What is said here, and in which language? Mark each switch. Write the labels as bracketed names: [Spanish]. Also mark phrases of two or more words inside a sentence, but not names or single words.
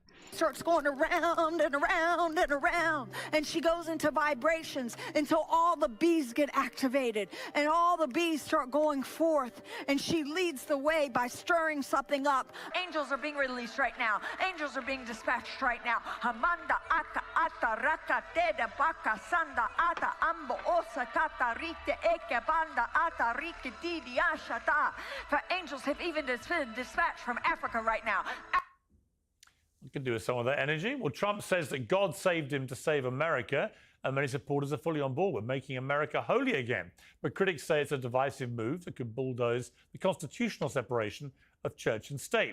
[English] starts going around and around and around, and she goes into vibrations until all the bees get activated and all the bees start going forth, and she leads the way by stirring something up. Angels are being released right now. Angels are being dispatched right now. Hamanda aka ata raka teda baka sanda ata ambo osa tata rite eke banda ata rike didi ashata. For angels have even been dispatched from Africa right now. We could do with some of that energy. Well, Trump says that God saved him to save America, and many supporters are fully on board with making America holy again. But critics say it's a divisive move that could bulldoze the constitutional separation of church and state.